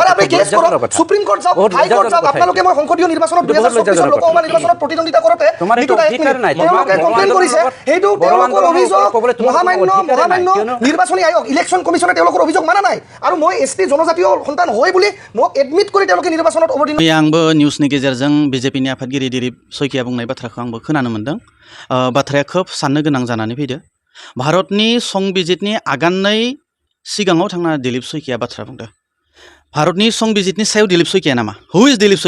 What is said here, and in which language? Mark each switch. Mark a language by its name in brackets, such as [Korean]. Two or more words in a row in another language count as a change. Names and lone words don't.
[Assamese] সুপ্ৰিম কোৰ্ট যাওক হাই কোৰ্ট যাওক আপোনালোকে মই সংসদীয় নিৰ্বাচনত 2024 লোকসভা নিৰ্বাচনত প্ৰতিদ্বন্দ্বিতা কৰোঁতে তেওঁলোকে কমপ্লেইন কৰিছে সেইটো তেওঁলোকৰ অভিযোগ মহামান্য নিৰ্বাচনী আয়োগ ইলেকশ্যন কমিশ্যনে তেওঁলোকৰ অভিযোগ মানা নাই আৰু মই ST জনজাতীয় সন্তান হয় বুলি মোক এডমিট কৰি তেওঁলোকে নিৰ্বাচনত অৱতীৰ্ণ [Bodo] आंबो निउसनि गेजेरजों बिजेपिनि आफादगिरि दिलीप शइकिया बुंनाय बाथ्राखौ आंबो खोनानो मोन्दों बाथ्राया खोब साननो गोनां जानानै फैदो भारतनि संबिजितनि आगाननै सिगाङाव थांना दिलीप शइकिया बाथ्रा बुंदों भारतनि संबिजितनि सायाव दिलीप शइकिया नामा [English] who is